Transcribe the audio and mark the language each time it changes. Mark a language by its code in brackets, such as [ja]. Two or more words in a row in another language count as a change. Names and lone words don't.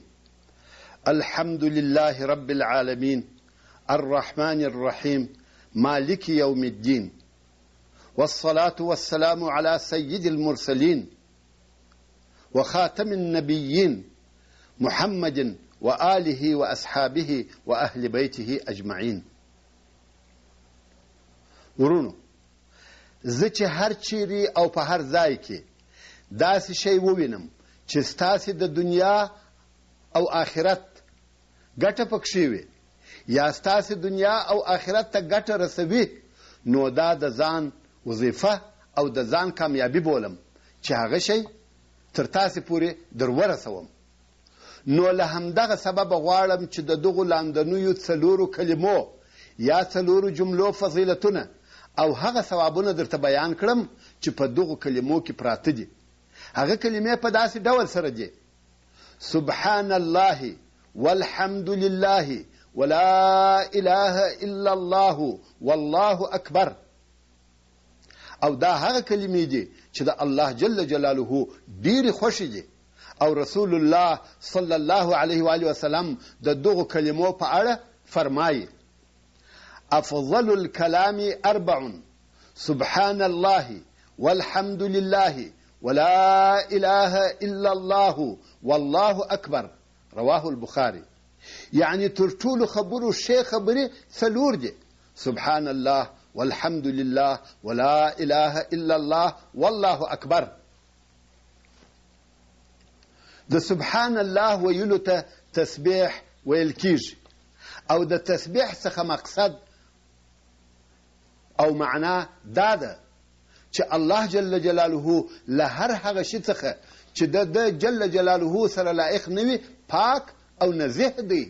[ar] الحمد لله رب العالمين الرحمن الرحيم مالك يوم الدين، والصلاة والسلام على سيد المرسلين وخاتم النبيين محمد وآله وأصحابه وأهل بيته أجمعين. [ps] ورونو، زه چې هر چیرې او په هر ځای کې داسې شی ووینم چې ستاسې د دنیا او آخرت ګټه پکښې وي یا ستاسې دنیا او آخرت ته ګټه رسوي، نو دا د ځان وظیفه او د ځان کامیابي بولم چې هغه شی تر تاسې پورې در ورسوم. نو له همدغه سببه غواړم چې د دغو لاندنیو څلورو کلمو یا څلورو جملو فضیلتونه او هغه ثوابونه درته بیان کړم چې په دغو کلمو کې پراته دي. هغه کلمې په داسې ډول سره دي: [ar] سبحان الله والحمد لله ولا اله الا الله والله اکبر. [ps] او دا هغه کلمې دي چې د الله [ar] جل جلاله [ps] ډېرې خوښې دي، او رسول الله [ar] صلی الله علیه و آله وسلم [ps] د دغو کلمو په اړه فرمایي: [ar] افضل الكلام اربع، سبحان الله والحمد لله ولا اله الا الله والله اکبر. رواه البخاري. [ps] یعنی تر ټولو خبرو ښې خبرې څلور دي: [ar] سبحان الله والحمد لله ولا اله الا الله والله اکبر. [ps] د [ar] سبحان الله [ps] ویلو ته تسبیح ویل کیږي، او د تسبیح څخه مقصد او معنا دا ده چې الله [ar] جل جلاله [ps] له هر هغه شي څخه چې د [ar] جل جلاله [ps] سره لایق نه وي پاک او نزیه دی.